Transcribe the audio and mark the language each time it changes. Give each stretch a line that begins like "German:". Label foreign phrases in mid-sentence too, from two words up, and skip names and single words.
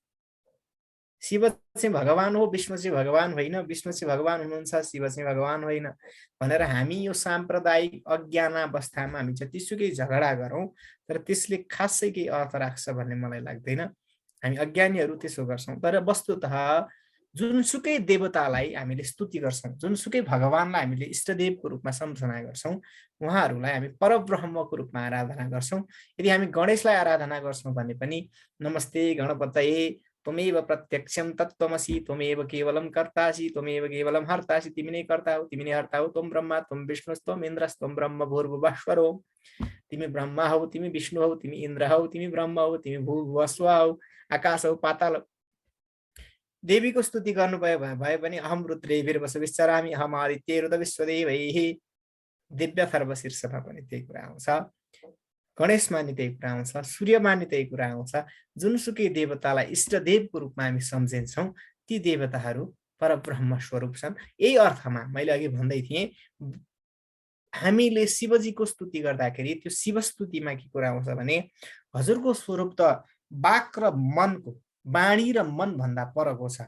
Nepali: शिव चाहिँ भगवान हो, विष्णु चाहिँ भगवान होइन, विष्णु चाहिँ भगवान हुनुहुन्छ, शिव चाहिँ भगवान होइन भनेर हामी यो सांप्रदायिक अज्ञान अवस्थामा हामी जतिसुकै झगडा गरौँ तर त्यसले खासै केही अर्थ राख्छ भन्ने मलाई लाग्दैन। हामी अज्ञानीहरू त्यसो गर्छौँ। तर वस्तुतः जुनसुकै देवतालाई हामीले स्तुति गर्छौँ, जुनसुकै भगवानलाई हामीले इष्टदेवको रूपमा सम्झना गर्छौँ, उहाँहरूलाई हामी परब्रह्मको रूपमा आराधना गर्छौँ। यदि हामी गणेशलाई आराधना गर्छौँ भने पनि
Sanskrit: नमस्ते गणपतये त्वमेव प्रत्यक्षं तत्त्वमसि त्वमेव केवलं कर्तासि त्वमेव केवलं हर्तासि,
Nepali: तिमी नै कर्ता हो, तिमी नै हर्ता हो,
Sanskrit: त्वं ब्रह्मा त्वं विष्णुस्त्वं इन्द्रस्त्वं ब्रह्म भूर्भुवः हो।
Nepali: तिमी ब्रह्मा हौ, तिमी विष्णु हौ, तिमी इन्द्र हौ, तिमी ब्रह्म हौ, तिमी
Sanskrit: भूर्भुवः स्वः
Nepali: हौ, आकाश हौ, पाताल हौ। देवीको स्तुति गर्नुभयो भए पनि
Sanskrit: अहम रुद्रेभिर्वसुभिश्चरामि अहम आदित्यैरुत विश्वदेवैः,
Nepali: दिव्यथर्व शीर्षमा पनि त्यही कुरा आउँछ। गणेश मान्ने त्यही कुरा आउँछ, सूर्य मान्ने त्यही कुरा आउँछ। जुनसुकै देवतालाई इष्टदेवको रूपमा हामी सम्झिन्छौँ ती देवताहरू परब्रह्म स्वरूप छन्। यही अर्थमा मैले अघि भन्दै थिएँ, हामीले शिवजीको स्तुति गर्दाखेरि त्यो शिव स्तुतिमा के कुरा आउँछ भने हजुरको स्वरूप त वाक र मनको, वाणी र मन भन्दा परको छ।